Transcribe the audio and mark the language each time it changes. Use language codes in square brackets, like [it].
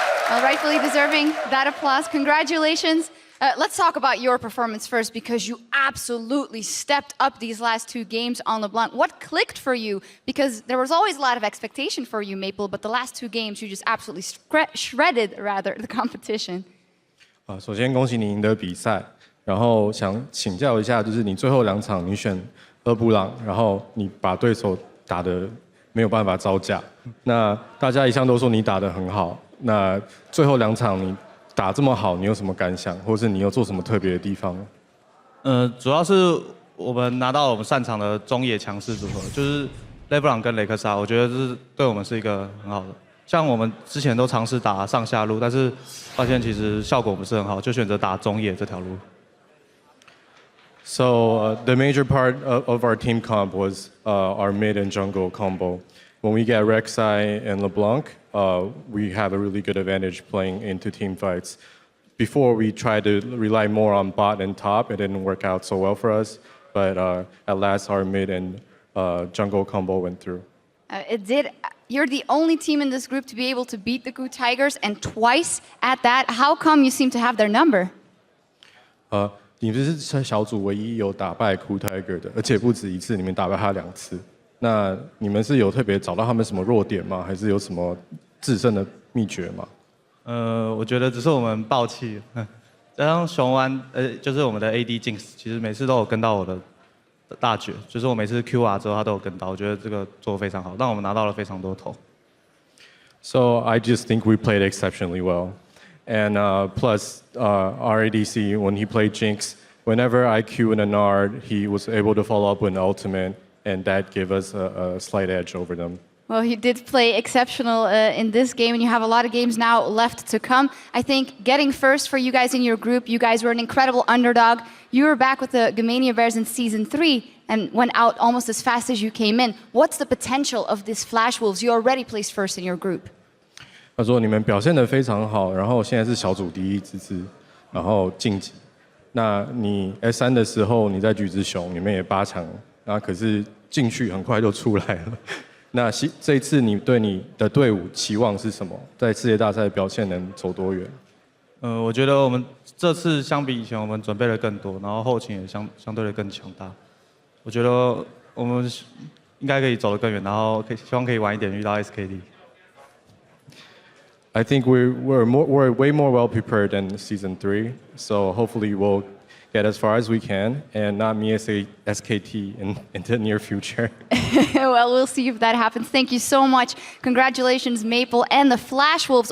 [en] Well, rightfully deserving that applause. Congratulations. Let's talk about your performance first, because you absolutely stepped up these last 2 games on LeBlanc. What clicked for you? Because there was always a lot of expectation for you, Maple, but the last 2 games you just absolutely shredded the competition. [zh] 首先恭喜你赢得比赛，然后想请教一下，就是你最后2场你选2布朗，然后你把对手打得没有办法招架。那大家一向都说你打得很好，那最后2场你打这么好，你有什么感想，或是你有做什么特别的地方？主要是我们拿到我们擅长的中野强势组合，就是雷布朗跟雷克萨，我觉得这是对我们是一个很好的。像我们之前都尝试打上下路，但是发现其实效果不是很好，就选择打中野这条路。 [en] So the major part of our team comp was our mid and jungle combo. When we get Rek'Sai and LeBlanc, we have a really good advantage playing into team fights. Before we tried to rely more on bot and top, it didn't work out so well for us. But at last, our mid and jungle combo went through. It did. You're the only team in this group to be able to beat the KOO Tigers, and twice at that. How come you seem to have their number? [zh] 你们是小组唯一有打败KOO Tiger 的，而且不止1次，你们打败他2次。那你们是有特别找到他们什么弱点吗？还是有什么制胜的秘诀吗？我觉得只是我们爆气，加上熊湾，就是我们的 AD Jinx，其实每次都有跟到我的大绝，就是我每次 QR 之后他都有跟到，我觉得这个做得非常好，让我们拿到了非常多头。 [en] So I just think we played exceptionally well, and plus our ADC when he played Jinx, whenever I Q in a Nard, he was able to follow up with an ultimate, and that gave us a slight edge over them. Well, you did play exceptional in this game, and you have a lot of games now left to come. I think getting first for you guys in your group, you guys were an incredible underdog. You were back with the Gamania Bears in Season 3 and went out almost as fast as you came in. What's the potential of this Flash Wolves? You already placed first in your group. [zh] 他说你们表现得非常好，然后现在是小组第1之姿。然后晋级。那你 S3的时候，你在橘子熊里面也8强，那可是进去很快就出来了。那这一次你对你的队伍期望是什么？在世界大赛表现能走多远？我觉得我们这次相比以前，我们准备的更多，然后后勤也相对的更强大。我觉得我们应该可以走得更远，然后希望可以晚一点遇到 SKT。 [en] I think we're way more well prepared than season 3, so hopefully we'll get as far as we can and not miss a SKT in the near future. Well, we'll see if that happens. Thank you so much. Congratulations, Maple and the Flash Wolves.